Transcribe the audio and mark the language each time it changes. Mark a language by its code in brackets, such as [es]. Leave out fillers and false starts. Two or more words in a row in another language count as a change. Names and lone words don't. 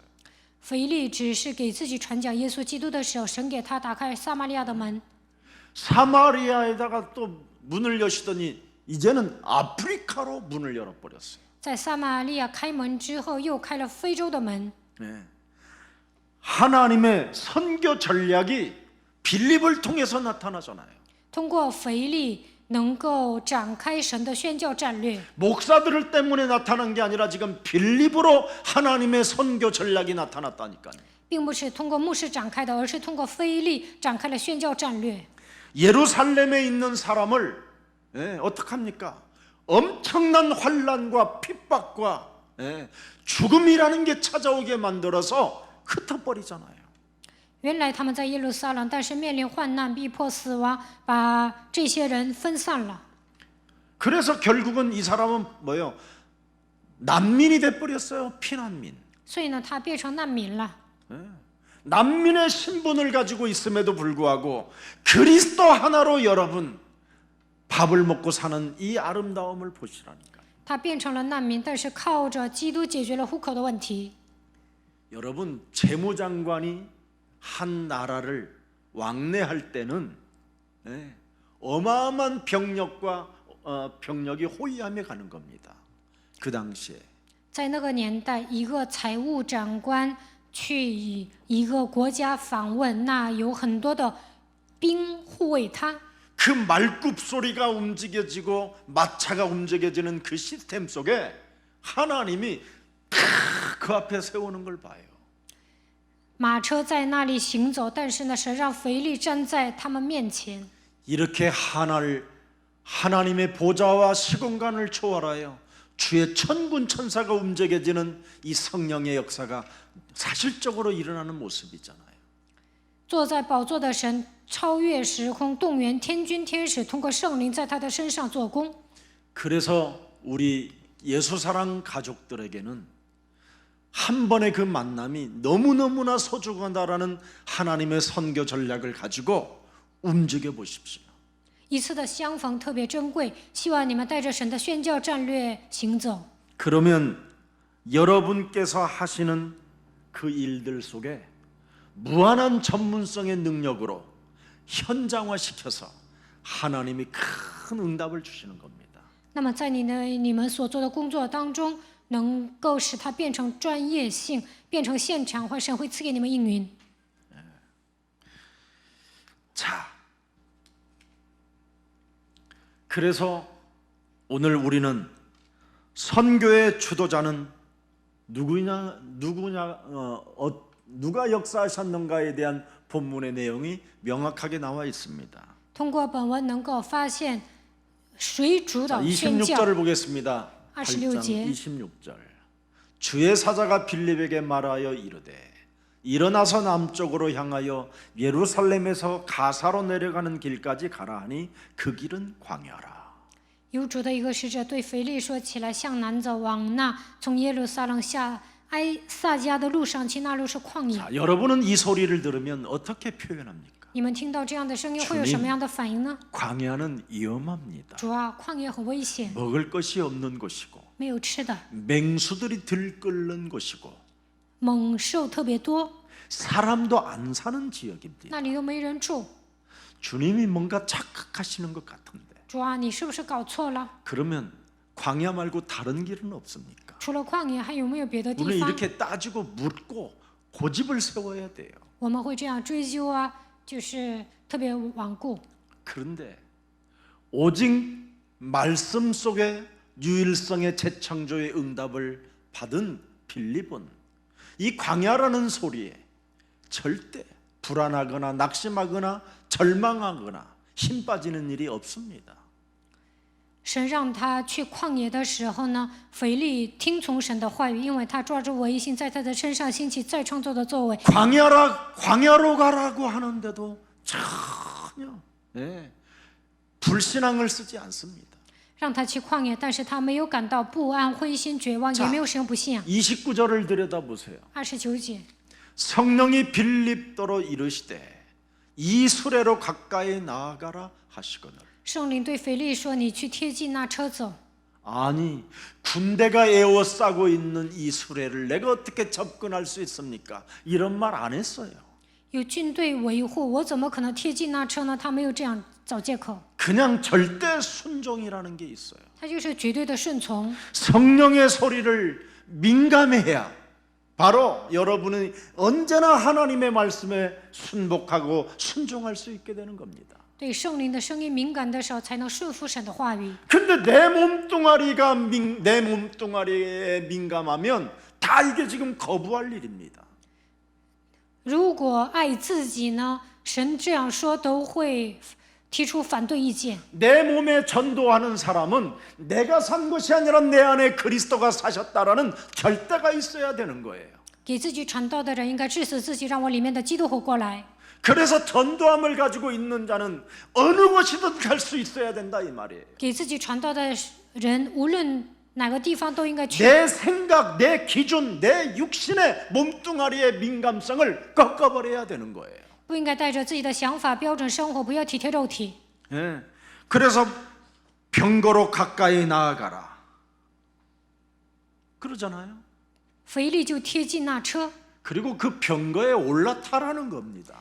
[zh] 腓力只是给自己传讲耶稣基督的时候，神给他打开撒玛利亚的门。 [ko] 사마리아에다가 또 문을 여시더니 이제는 아프리카로 문을 열어버렸어요. [zh] 在撒玛利亚开门之后，又开了非洲的门。 [ko] 하나님의 선교 전략이 빌립을 통해서 나타나잖아요. [zh] 通过腓力能够展开神的宣教战略。 [ko] 목사들 때문에 나타난 게 아니라 지금 빌립으로 하나님의 선교 전략이 나타났다니까요. [zh] 并不是通过牧师展开的，而是通过腓力展开了宣教战略。 [ko] 예루살렘에 있는 사람을 어떻게 합니까? 엄청난 환난과 핍박과 죽음이라는 게 찾아오게 만들어서 흩어버리잖아요. [zh] 原来他们在耶路撒冷，但是面临患难、逼迫、死亡，把这些人分散了。 [ko] 그래서 결국은 이 사람은 뭐예요? 난민이 돼버렸어요. 피난민. [zh] 所以呢，他变成难民了。 [ko] 난민의 신분을 가지고 있음에도 불구하고 그리스도 하나로 여러분 밥을 먹고 사는 이 아름다움을 보시라니까. [zh] 他变成了难民，但是靠着基督解决了户口的问题。 [ko] 여러분 재무장관이 한 나라를 왕래할 때는 어마어마한 병력이 호위함에 가는 겁니다. 그 당시에. [zh] 在那个年代，一个财务长官去一个国家访问，那有很多的兵护卫他。 [ko] 그 말굽 소리가 움직여지고 마차가 움직여지는 그 시스템 속에 하나님이 다 그 앞에 세우는 걸 봐요. [zh] 马车在那里行走，但是呢，神让腓力站在他们面前。 [ko] 이렇게 하나님의 보좌와 시공간을 초월하여 주의 천군 천사가 움직여지는 이 성령의 역사가 사실적으로 일어나는 모습이잖아요. [zh] 坐在宝座的神超越时空，动员天军天使，通过圣灵在他的身上做工。 [ko] 그래서 우리 예수사랑 가족들에게는 한 번의 그 만남이 너무너무나 소중하다라는 하나님의 선교 전략을 가지고 움직여 보십시오. [zh] 一次的相逢特别珍贵，希望你们带着神的宣教战略行走。 [ko] 그러면 여러분께서 하시는 그 일들 속에 무한한 전문성의 능력으로 현장화시켜서 하나님이 큰 응답을 주시는 겁니다. [zh] 那么在你们所做的工作当中，能够使它变成专业性，变成现场化，神会赐给你们应允。 [ko] 자, 그래서 오늘 우리는 선교의 주도자는 누구냐, 누가 역사하셨는가에 대한 본문의 내용이 명확하게 나와 있습니다. [zh] 通过本文能够发现谁主导宣教。 [ko] 26절을 보겠습니다. 26 절. 26절. 주의 사자가 빌립에게 말하여 이르되 일어나서 남쪽으로 향하여 예루살렘에서 가사로 내려가는 길까지 가라 하니 그 길은 광야라. [zh] 有主的一个使者对腓力说：“起来，向南走，往那从耶路撒冷下埃撒迦的路上去，那路是旷野。” [ko] 자, 여러분은 이 소리를 들으면 어떻게 표현합니까? [zh] 你们听到这样的声音会有什么样的反应呢？ [ko] 광야는 위험합니다. [zh] 主啊，旷野很危险， [ko] 먹을 것이 없는 곳이고 [zh] 没有吃的， [ko] 맹수들이 들끓는 곳이고 [zh] 猛兽特别多， [ko] 사람도 안 사는 지역입니다. [zh] 那里都没人住。 [ko] 주님이 뭔가 착각하시는 것 같은데 [zh] 主啊，你是不是搞错了？ [ko] 그러면 광야 말고 다른 길은 없습니까? [zh] 除了旷野，还有没有别的 [ko] 우리는 [zh] 地方？ [ko] 이렇게 따지고 묻고 고집을 세워야 돼요. [zh] 我们会这样追究啊，就是特别顽固。 [ko] 그런데 오직 말씀 속에 유일성의 재창조의 응답을 받은 빌립은 이 광야라는 소리에 절대 불안하거나 낙심하거나 절망하거나 힘 빠지는 일이 없습니다. [zh] 神让他去旷野的时候呢，腓力听从神的话语，因为他抓住唯一性，在他的身上兴起再创造的作为。 [ko] 광야로 가라고 하는데도 전혀 불신앙을 쓰지 않습니다. [zh] 让他去旷野，但是他没有感到不安、灰心、绝望，也没有使用不信仰。 [ko] 29절을 들여다보세요. [zh] 29节， [ko] 성령이 빌립더러 이르시되 이 수레로 가까이 나아가라 하시거늘. [zh] 圣灵对腓力说：“你去贴近那车走。” [ko] 아니 군대가 에워싸고 있는 이 수레를 내가 어떻게 접근할 수 있습니까? 이런 말 안 했어요. [zh] 有军队维护，我怎么可能贴近那车呢？他没有这样找借口， [ko] 그냥 절대 순종이라는 게 있어요. [zh] 他就是绝对的顺从。 [ko] 성령의 소리를 민감해야 바로 여러분은 언제나 하나님의 말씀에 순복하고 순종할 수 있게 되는 겁니다. [zh] 对圣灵的声音敏感的时候，才能顺服神的话语。 [ko] 근데 내 몸뚱아리에 민감하면 다 이게 지금 거부할 일입니다. [zh] 如果爱自己呢，神这样说都会提出反对意见。 [ko] 내 몸에 전도하는 사람은 내가 산 것이 아니라 내 안에 그리스도가 사셨다라는 결대가 있어야 되는 거예요. [zh] 给自己传道的人应该致死自己，让我里面的基督活过来。 [ko] 그래서 전도함을 가지고 있는 자는 어느 곳이든 갈 수 있어야 된다 이 말이에요. [zh] 给自己传道的人，无论哪个地方都应该去。 [ko] 내 생각, 내 기준, 내 육신의 몸뚱아리의 민감성을 꺾어버려야 되는 거예요. [zh] 不应该带着自己的想法、标准生活，不要体贴肉体。 [ko] 예. 그래서 병거로 가까이 나아가라. 그러잖아요. [zh] 腓力就贴近那车， [ko] 그리고 그 병거에 올라타라는 겁니다.